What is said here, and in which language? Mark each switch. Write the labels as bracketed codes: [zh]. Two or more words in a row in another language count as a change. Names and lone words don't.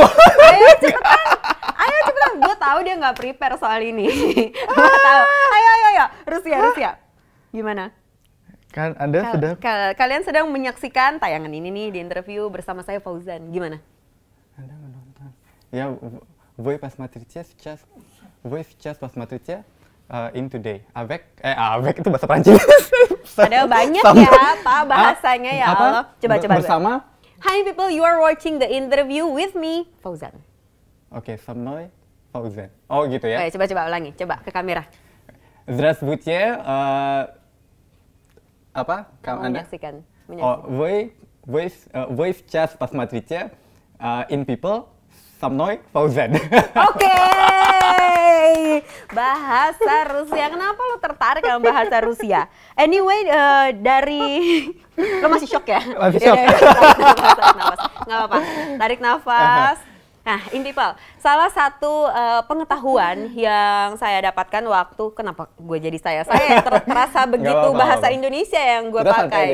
[id] Ayo cepetan. Gue tahu dia nggak prepare soal ini. Gue tahu. Ayo. Rusia. Gimana? Kan Anda sudah. Kalian sedang menyaksikan tayangan ini nih di interview bersama saya Fauzan. Gimana? Anda menonton. Ya. [ru] Вы посмотрите сейчас In Today. [id] Avec itu bahasa Prancis. Ada banyak ya, Pak, bahasanya ya Allah. Coba. Bersama. [en] Hi people, you are watching the interview with me, Fauzan. [id] Oke, [ru] со мной Fauzan. [id] Oh gitu ya. Oke, coba ulangi, coba ke kamera. [ru] Здравствуйте. Apa? [id] Menyaksikan. [ru] Вы сейчас посмотрите In People. Со мной Fauzan. [id] Oke. Bahasa Rusia. Kenapa lo tertarik sama bahasa Rusia? Anyway, lo masih shock ya? Masih shock. Nggak apa-apa. Tarik nafas. Nah, In People, salah satu pengetahuan yang saya dapatkan waktu, kenapa gue jadi terasa begitu bahasa Indonesia yang gue pakai.